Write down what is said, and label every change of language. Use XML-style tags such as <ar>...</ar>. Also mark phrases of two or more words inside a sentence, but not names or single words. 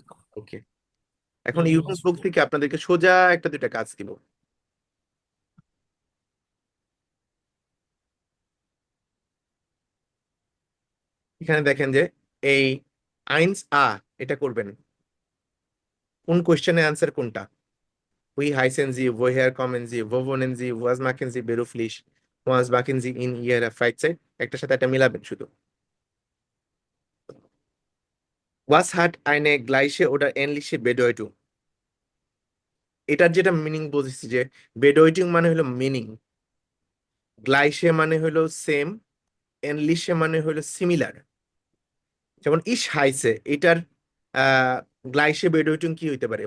<bn>ওকে, এখন ইউবুংস বুক থেকে আপনাদেরকে সোজা একটা দুইটা কাজ দিব। এখানে দেখেন যে এই আইনস এটা করবেন। কোন কোশ্চেনের অ্যান্সার কোনটা?</bn> <de>wie heißen Sie, woher kommen Sie, wo wohnen Sie, was machen Sie beruflich, was machen Sie in Ihrer Freizeit,</de> <bn>একটার সাথে একটা মিলাবেন শুধু।</bn> <de>Was hat eine gleiche oder ähnliche Bedeutung?</de> <bn>এটার যেটা মিনিং বলছি যে বেডওয়েটিং মানে হলো মিনিং, গ্লাইশে মানে হলো সেম, এনলিশে মানে হলো সিমিলার। যেমন</bn> <de>ich heiße,</de> <bn>এটার</bn> <de>gleiche Bedeutung</de> <bn>কি হইতে পারে?</bn>